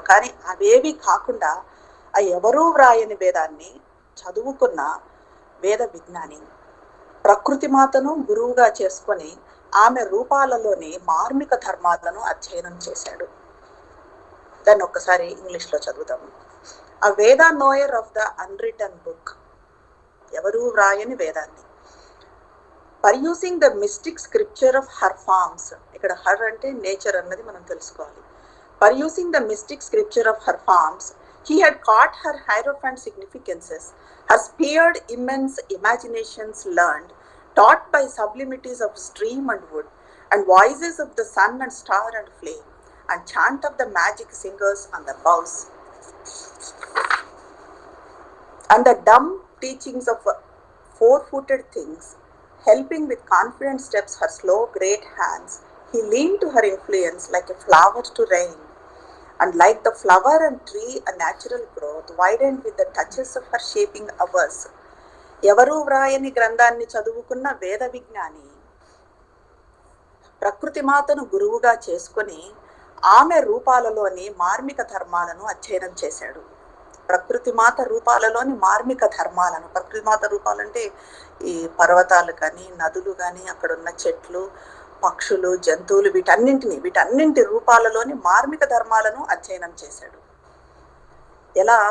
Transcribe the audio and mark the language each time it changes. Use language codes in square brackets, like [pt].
[te] కానీ అవేవి కాకుండా ఆ ఎవరూ వ్రాయని వేదాన్ని చదువుకున్న వేద విజ్ఞాని ప్రకృతి మాతను గురువుగా చేసుకొని ఆమె రూపాలలోని మార్మిక ధర్మాలను అధ్యయనం చేశాడు. దాన్ని ఒక్కసారి ఇంగ్లీష్లో చదువుతాము. [en] a Veda knower of the unwritten book, [te] ఎవరూ వ్రాయని వేదాన్ని. [en] pursuing the mystic scripture of her forms, [te] ఇక్కడ హర్ అంటే నేచర్ అన్నది మనం తెలుసుకోవాలి. [en] Pursuing the mystic scripture of her forms, he had caught her hierophant significances, her speared immense imaginations learned, taught by sublimities of stream and wood, and voices of the sun and star and flame, and chant of the magic singers on the boughs, and the dumb teachings of four-footed things, helping with confident steps her slow great hands, he leaned to her influence like a flower to rain, and like the flower and tree a natural growth, widened with the touches of her shaping hours. [te] ఎవరూ వ్రాయని గ్రంథాన్ని చదువుకున్న వేద విజ్ఞాని ప్రకృతి మాతను గురువుగా చేసుకొని ఆమె రూపాలలోని మార్మిక ధర్మాలను అధ్యయనం చేశాడు. ప్రకృతి మాత రూపాలలోని మార్మిక ధర్మాలను, ప్రకృతి మాత రూపాలంటే ఈ పర్వతాలు కానీ, నదులు కానీ, అక్కడున్న చెట్లు, పక్షులు, జంతువులు, వీటన్నింటి రూపాలలోని మార్మిక ధర్మాలను అధ్యయనం చేశాడు. ఎలా?